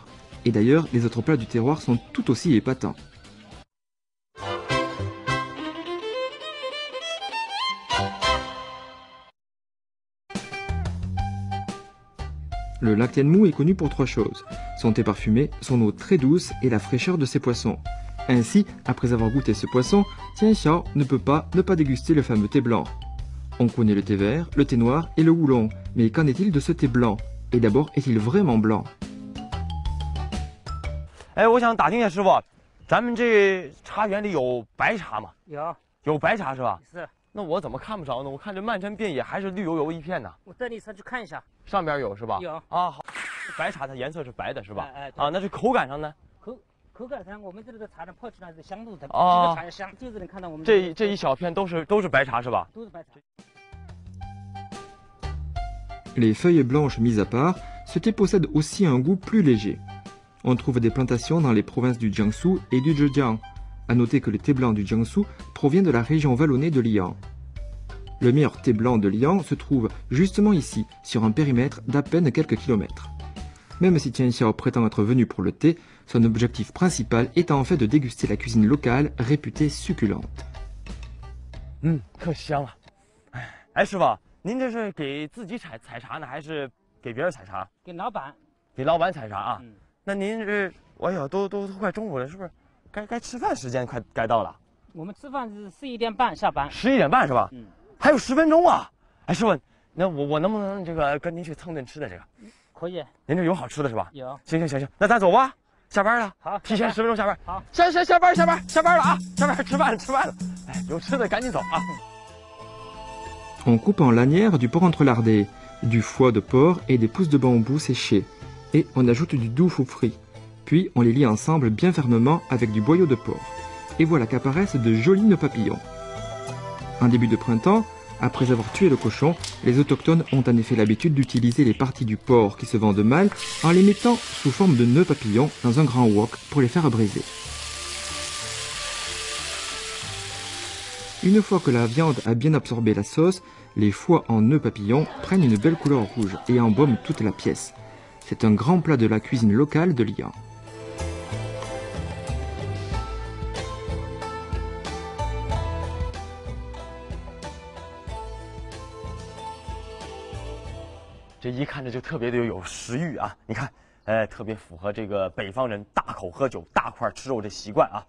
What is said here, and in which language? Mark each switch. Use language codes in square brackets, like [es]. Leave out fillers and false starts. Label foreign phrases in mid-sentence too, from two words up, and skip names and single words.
[fr] Et d'ailleurs, les autres plats du terroir sont tout aussi épatants. Le lac Tianmu est connu pour 3 choses, son thé parfumé, son eau très douce et la fraîcheur de ses poissons. Ainsi, après avoir goûté ce poisson, Tian Xiao ne peut pas ne pas déguster le fameux thé blanc. On connaît le thé vert, le thé noir et le oolong, mais qu'en est-il de ce thé blanc? Et d'abord, est-il vraiment blanc? [zh] 哎，我想打听一下师傅，咱们这茶园里有白茶吗？有白茶是吧？是。那我怎么看不着呢？我看这漫山遍野还是绿油油一片呢。我带你上去看一下。上边有是吧？有。啊，好。白茶它颜色是白的是吧？哎。啊，那是口感上呢？口感上，我们这里的茶呢，泡起来是香度的，这个茶香，就是能看到我们这一小片都是白茶是吧？都是白茶。 [fr] Les feuilles blanches mises à part, ce thé possède aussi un goût plus léger. On trouve des plantations dans les provinces du Jiangsu et du Zhejiang. À noter que le thé blanc du Jiangsu provient de la région vallonnée de Liang. Le meilleur thé blanc de Liang se trouve justement ici, sur un périmètre d'à peine quelques kilomètres. Même si Tian Xiao prétend être venu pour le thé, son objectif principal est en fait de déguster la cuisine locale réputée succulente. [zh] 可香了。哎，师傅，您这是给自己采茶呢，还是给别人采茶？给老板。给老板采茶啊？那您这，哎呀，都快中午了，是不是？该吃饭时间该到了。我们吃饭是11点半下班。 11点半是吧？还有10分钟啊！哎，师傅，那我能不能这个跟您去蹭顿吃的这个？可以。您这有好吃的是吧？有。行，那咱走吧。下班了。好。提前10分钟下班。好。下班了啊！下班吃饭了。哎，有吃的赶紧走啊。 [fr] On coupe en lanières du porc entrelardé, du foie de porc et des pousses de bambou séchées. Et on ajoute du tofu frit. Puis on les lie ensemble bien fermement avec du boyau de porc. Et voilà qu'apparaissent de jolis nœuds papillons. En début de printemps, après avoir tué le cochon, les autochtones ont en effet l'habitude d'utiliser les parties du porc qui se vendent mal en les mettant sous forme de nœuds papillons dans un grand wok pour les faire braiser. Une fois que la viande a bien absorbé la sauce, les foies en nœuds papillons prennent une belle couleur rouge et embaument toute la pièce. C'est un grand plat de la cuisine locale de Liang. [zh] 这一看着就特别的有食欲啊！你看，特别符合这个北方人大口喝酒、大块吃肉这习惯啊。